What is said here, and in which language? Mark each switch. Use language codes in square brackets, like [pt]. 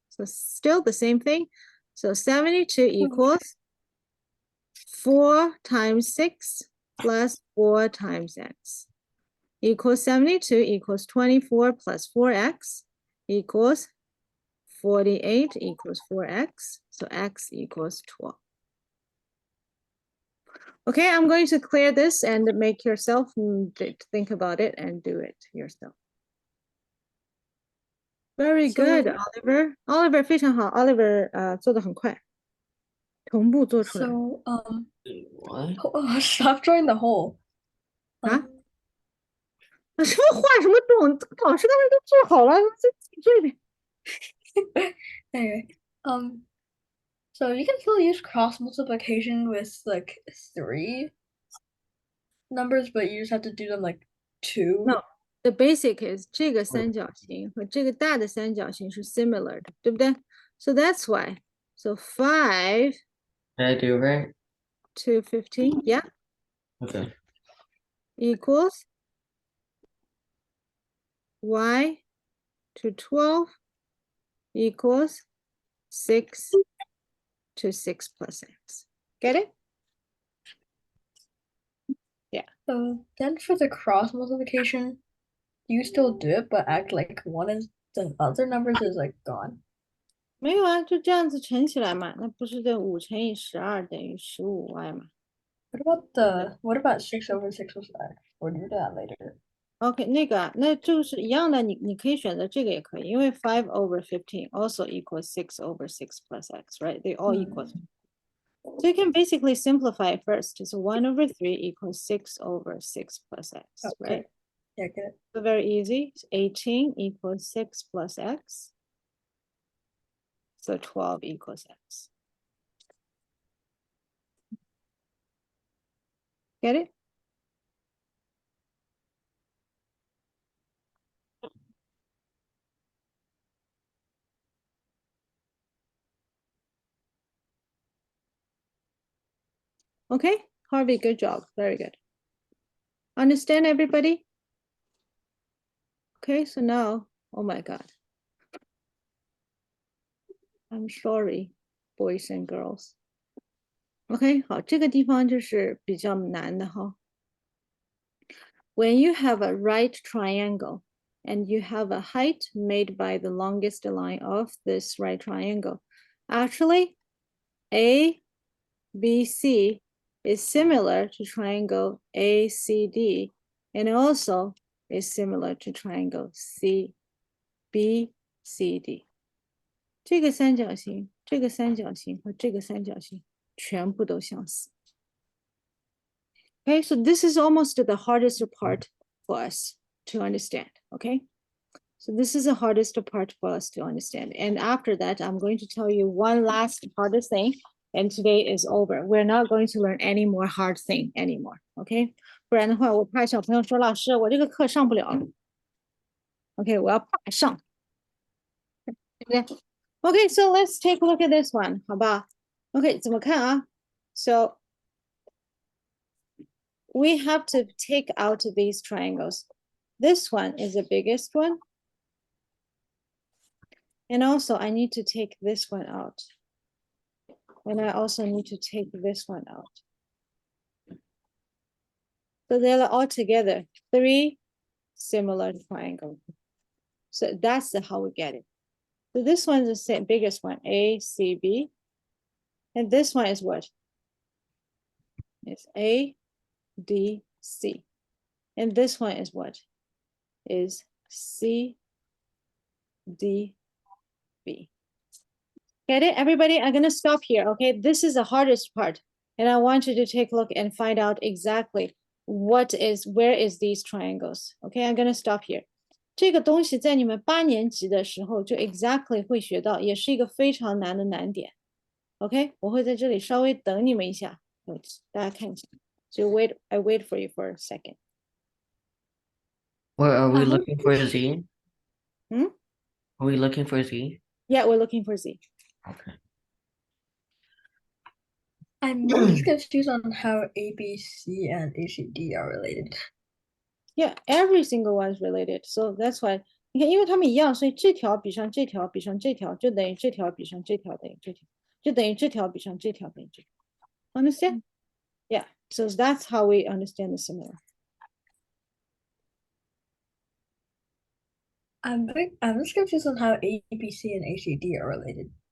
[en] So still the same thing. So 72 equals 4 times 6 plus 4 times x equals 72 equals 24 plus 4x equals 48 equals 4x. So x equals 12. Okay, I'm going to clear this and make yourself think about it and do it yourself. Very good, So- Oliver. [zh] Oliver 非常好 ，Oliver 做得很快，同步做出来。 [en] So, What? stop drawing the hole. [zh] 啊？什么话什么懂？老师刚才都做好了，自己做一遍。 [en] Anyway, so you can still use cross multiplication with like 3 numbers, but you just have to do them like 2. No. [zh] The basic is 这个三角形和这个大的三角形是 similar 的，对不对？ [en] So that's why. So 5 Did I do right? to 15, yeah, Okay. equals y to 12 equals 6 to 6 plus x. Get it? So then for the cross multiplication, you still do it, but act like one is the other numbers is like gone. [zh] 没有啊，就这样子乘起来嘛，那不是这5乘以12等于15y 嘛？ [en] What about 6 over 6 plus x? Or do that later. [zh] OK，那个啊，那就是一样的，你可以选择这个也可以，因为 5 over 15 also equals 6 over 6 plus x, right? [en] They all equal. So you can basically simplify it first. So 1 over 3 equals 6 over 6 plus x, Okay. right? Yeah, get it. So very easy. 18 equals 6 plus x. So 12 equals x. Get it? Okay, Harvey, good job. Very good. Understand everybody? Okay, so now, oh my God. I'm sorry, boys and girls. [zh] OK， 好，这个地方就是比较难的哈。 [en] When you have a right triangle and you have a height made by the longest line of this right triangle, actually, A BC is similar to triangle ACD and also is similar to triangle CBCD. [zh] 这个三角形、这个三角形和这个三角形全部都相似。 [en] Okay, so this is almost the hardest part for us to understand. Okay, so this is the hardest part for us to understand. And after that, I'm going to tell you one last hardest thing. And today is over. We're not going to learn any more hard thing anymore. [zh] Okay, 不然的话，我怕小朋友说老师，我这个课上不了了。 [en] OK，我要怕上，对不对？ OK, so let's take a look at this one. 好吧 OK, 怎么看啊 So we have to take out these triangles. This one is the biggest one. And also I need to take this one out. And I also need to take this one out. So they're all together, 3 similar triangles. So that's how we get it. So this one is the same, biggest one, ACB. And this one is what? It's ADC. And this one is what? Is CDB. Get it, everybody? I'm gonna stop here, okay? This is the hardest part. And I want you to take a look and find out exactly where is these triangles. Okay, I'm gonna stop here. [zh] 这个东西在你们8年级的时候就 exactly 会学到，也是一个非常难的难点。 OK， 我会在这里稍微等你们一下，大家看一下。 [en] So I wait for you for a second. Where are we Uh-huh. looking for Z? Hmm? Are we looking for Z? Yeah, we're looking for Z. Okay. I'm most confused on how ABC and ACD are related. Yeah, every single one is related. [zh] So that's why 你看，因为它们一样，所以这条比上这条比上这条，就等于这条比上这条等于这条，就等于这条比上这条等于这条。 [en] Understand? Yeah. So that's how we understand the similar. I'm just confused on how ABC and ACD are related.